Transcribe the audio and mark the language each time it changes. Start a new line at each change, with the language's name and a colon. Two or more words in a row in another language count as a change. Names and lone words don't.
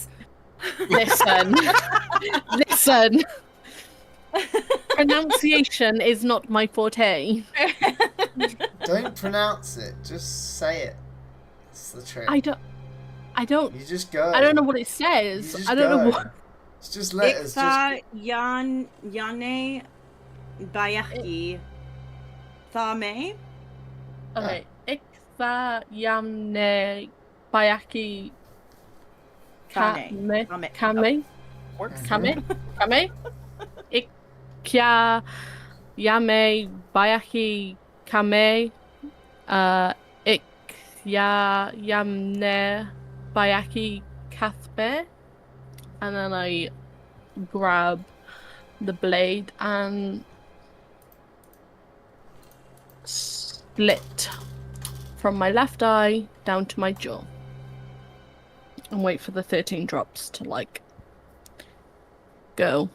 English: Listen. Listen. Pronunciation is not my forte. Don't pronounce it. Just say it. It's the trick. I don't. You just go. I don't know what it You says. just I don't know go. what. It's just letters. Iksa Yane Bayaki Thame. Okay. Iksa Yamne Bayaki Kame. Kame. Works. Kame. Ikya Yame Bayaki Kame Ik Ya Yamne Bayaki Kathbe. And then I grab the blade and slit from my left eye down to my jaw. And wait for the 13 drops to, like, go.